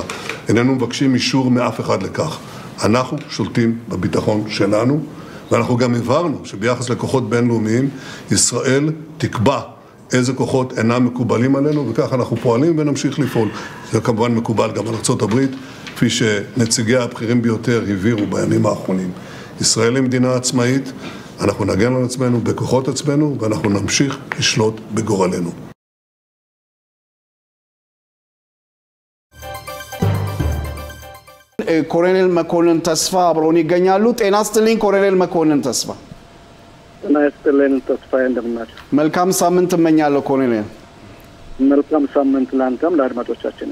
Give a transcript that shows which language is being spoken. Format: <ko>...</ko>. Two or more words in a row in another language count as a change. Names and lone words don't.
<he>איננו מבקשים אישור מאף אחד לכך. אנחנו שולטים בביטחון שלנו, ואנחנו גם הבהרנו שביחס לכוחות בינלאומיים ישראל תקבע איזה כוחות אינם מקובלים עלינו, וכך אנחנו פועלים ונמשיך לפעול. זה כמובן מקובל גם על ארצות הברית, כפי שנציגי הבכירים ביותר הבהירו בימים האחרונים. ישראל היא מדינה עצמאית, אנחנו נגן על עצמנו בכוחות עצמנו, ואנחנו נמשיך לשלוט בגורלנו.</he> <am>ኮሎኔል መኮንን ተስፋ አብረውን ይገኛሉ። ጤና ይስጥልኝ ኮሎኔል መኮንን ተስፋ። ጤና ይስጥልኝ ተስፋ እንደምናችሁ። መልካም ሳምንት እመኛለሁ ኮሎኔል። መልካም ሳምንት ላንተም ለአድማጮቻችን።</am>